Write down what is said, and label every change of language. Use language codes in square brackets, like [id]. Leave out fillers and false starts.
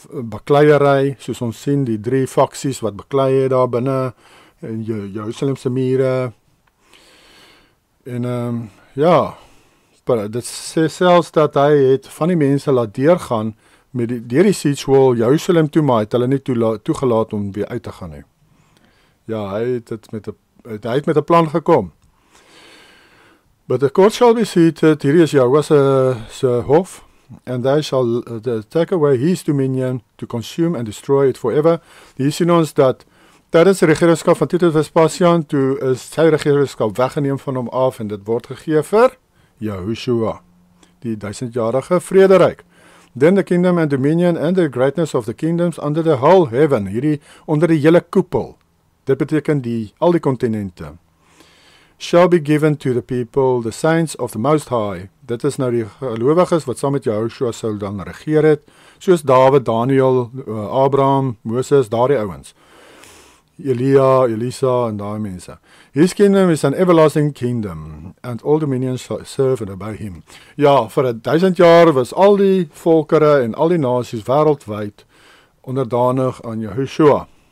[af] bakleiery, soos ons sien, die 3 faksies wat baklei het daar binne, en Jerusalemse mure, en ja, dit sê selfs dat hy het van die mense laat deurgaan, deur die siege wall Jerusalem toe, maar het hulle nie toegelaat om weer uit te gaan nie. Ja, hy het met 'n plan gekom. [en] But the court shall be seated, [af] hierdie is Jehovah se hof, [en] and they shall take away his dominion to consume and destroy it forever. [af] Hier sien ons dat tydens die regeringskap van Titus Vespasian, toe is sy regeringskap weggeneem van hom af, en dit word gegee vir Yahushua, die 1000-jarige vrederyk. [en] Then the kingdom and dominion and the greatness of the kingdoms under the whole heaven, [af] hierdie onder die hele koepel, dit beteken al die kontinente, [en] shall be given to the people, the saints of the Most High. [af] Dit is nou die gelowiges wat saam met Yahushua sou dan regeer het, soos Dawid, Daniel, Abraham, Moses, daardie ouens. Elia, Elisa en daai mense. [en] His kingdom is an everlasting kingdom, and all dominions shall serve and obey him. [af] Ja, vir 1000 jaar was al die volkere en al die nasies wêreldwyd onderdanig aan Yahushua.